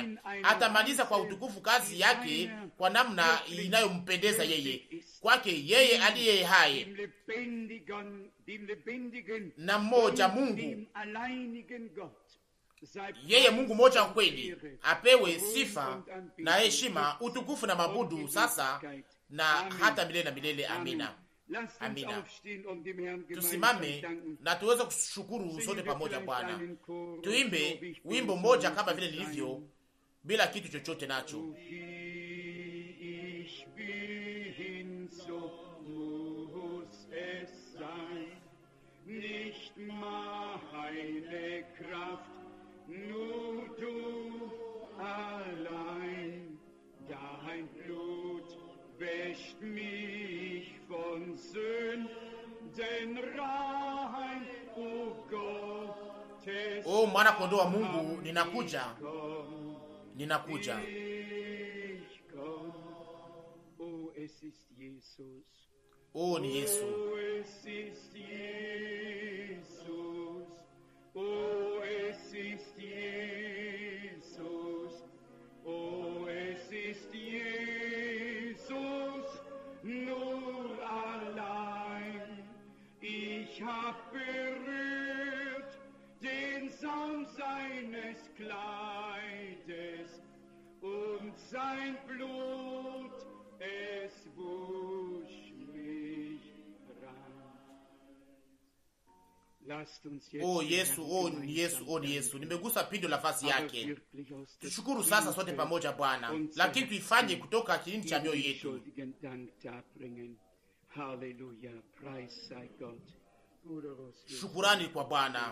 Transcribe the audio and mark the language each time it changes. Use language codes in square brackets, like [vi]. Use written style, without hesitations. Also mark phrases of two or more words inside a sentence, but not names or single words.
[sw] Atamaliza kwa utukufu kazi yake kwa namna inayompendeza yeye, kwake yeye aliye hai na mmoja Mungu, yeye Mungu mmoja kweli, apewe sifa na heshima, utukufu na mabudu sasa na hata milele na milele. Amina. Amina. Tusimame na tuweze kushukuru sote pamoja Bwana. Tuimbe wimbo mmoja kama vile nilivyo, bila kitu chochote nacho. [de] Nicht meine Kraft, nur du allein, dein Blut wäscht mich von Sünden rein, o Gott. [sw] O mwana kondoo wa Mungu, ninakuja. [de] Oh, es ist Jesus. [sw] Oh, ni Yesu. [de] Oh, es ist Jesus. Oh, es ist Jesus. Oh, es ist Jesus. Nur allein. Ich hab berührt den Saum seines Kleides und sein Blut, es wusch. [sw] Oh Yesu, oh ni Yesu, oh ni Yesu. Nimegusa pindo la fasi yake. Tushukuru sasa sote pamoja Bwana, lakini tuifanye kutoka kilindi cha mioyo yetu. Shukurani kwa Bwana.